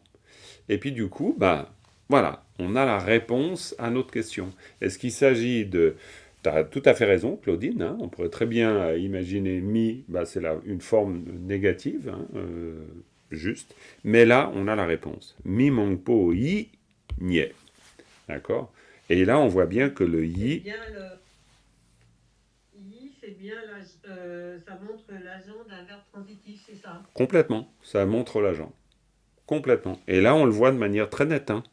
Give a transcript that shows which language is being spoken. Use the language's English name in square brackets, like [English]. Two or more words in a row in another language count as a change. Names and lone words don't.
[French] Et puis du coup, bah voilà, on a la réponse à notre question. Est-ce qu'il s'agit de... Tu as tout à fait raison, Claudine. Hein, on pourrait très bien imaginer mi, bah, c'est une forme négative, hein, juste. Mais là, on a la réponse. [Ewe] Mi mangpo yi nie. [French] D'accord. Et là, on voit bien que le yi. C'est bien ça montre l'agent d'un verbe transitif, c'est ça? Complètement. Ça montre l'agent. Complètement. Et là, on le voit de manière très nette. Hein.